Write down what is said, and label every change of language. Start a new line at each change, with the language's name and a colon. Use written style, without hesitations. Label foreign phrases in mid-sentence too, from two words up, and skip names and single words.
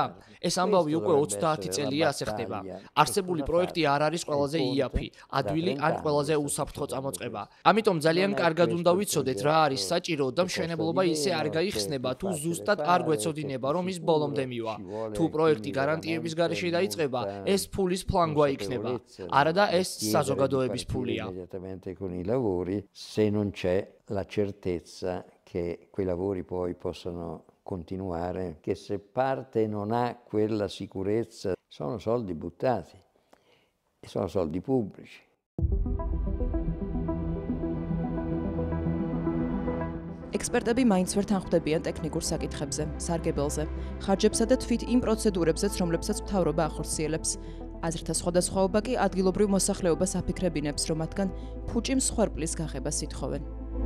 Georgian: ეს ამბავი უკვე 30 წელია ასე ხდება. არსებული პროექტი არ არის ყველაზე იაფი, ადვილი ან ყველაზე უსაფრთხო წამოწყება. ამიტომ ძალიან კარგად უნდა ვიცოდეთ რა არის საჭირო და მშენებლობა ისე არ გაიხსნება თუ ზუსტად არ გვეცოდინება რომ ის ბოლომდე მივა. თუ პროექტი გარანტიების გარეშე დაიწყება, ეს ფულის ფლანგვა იქნება. არა და ეს საზოგადოების ფულია.
Italian: Se non c'è la certezza che quei lavori poi possono continuare, che se parte non ha quella sicurezza, sono soldi buttati e sono soldi pubblici.
Georgian: ექსპერტები მაინც ვერ თანხვდებიან ტექნიკურ საკითხებზე, სარგებელზე, ხარჯებსა და თვით იმ პროცედურებზეც, რომლებსაც მთავრობა ახორციელებს. აზრთა სხვადასხვაობა კი ადგილობრივ მოსახლეობას აფიქრებინებს, რომ მათგან ფუჭი მსხვერპლის გაღებას ითხოვენ.